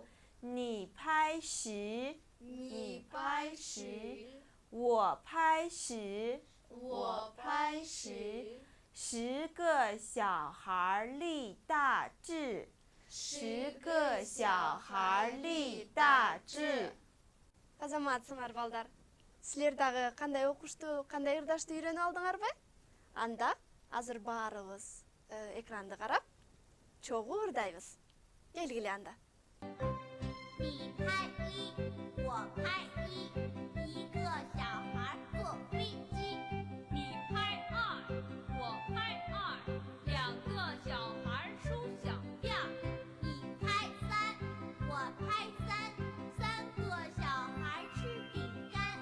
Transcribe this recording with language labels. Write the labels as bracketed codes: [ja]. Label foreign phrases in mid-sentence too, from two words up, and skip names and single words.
[zh] 你拍10，你拍10，我拍10。我拍10。 10个小孩立大志。 10个小孩立大志。 [ky] Азаматсыңар балдар. Силер дагы кандай окушту, кандай ырдашту үйрөнүп алдыңарбы? Анда азыр баарыбыз экранды карап, чогуу ырдайбыз. Келгиле анда. [zh] 你拍1，我拍1，一个小孩坐飞机。你拍2，我拍2。2个小孩梳小辫儿。你拍3，我拍3，三个小孩吃饼干。